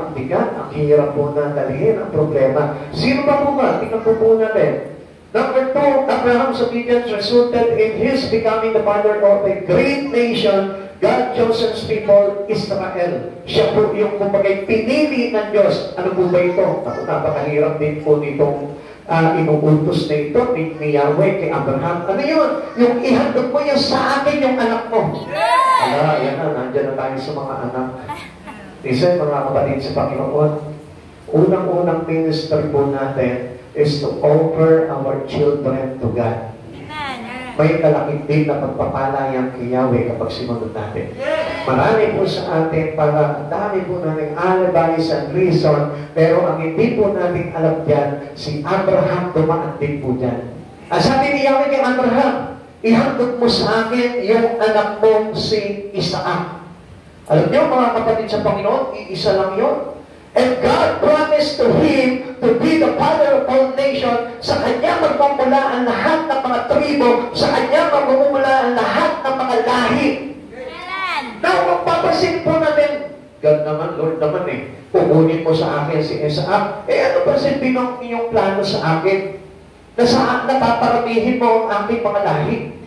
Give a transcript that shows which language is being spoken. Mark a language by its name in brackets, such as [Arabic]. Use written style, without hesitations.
[Filipino] Ang bigat, ang hirap po na dalihin ang problema. Sino ba po ba? Tingnan po natin. [English] Number 2, Abraham's obedience resulted in his becoming the father of a great nation. God chosen people, Israel. [Filipino] Siya po yung kumpagay pinili ng Diyos. Ano po ba ito? Napakahirap din po nitong inuutos na ito ni Yahweh kay Abraham. Ano yun? Yung ihandog mo yan sa akin yung anak mo. Yan na, nandyan na tayo sa mga anak. Isa, mga kapatid sa Panginoon, unang-unang ministry po natin [English] is to offer our children to God. [Filipino] May kalakit din na pagpapala yan kay Yahweh kapag sinunod natin. Marami po sa atin para dami po natin [English] alibis and reason, [Filipino] pero ang hindi po natin alam dyan, si Abraham dumaan din po dyan. Ang sabi ni Yahweh kay Abraham, ihandog mo sa akin yung anak mong si Isaac. Alam niyo mga kapatid sa Panginoon, iisa lang yun. [English] And God promised to him to be the father of all nations. [Filipino] Sa kanya magmumula ang lahat ng mga tribo. Sa kanya magmumula ang lahat ng mga lahi. Now, magpapasin po natin, God naman, Lord naman kukunin mo sa akin si Isaac. Ano ba silbi ng inyong plano sa akin? Na saan napaparamihin mo ang aking mga lahi?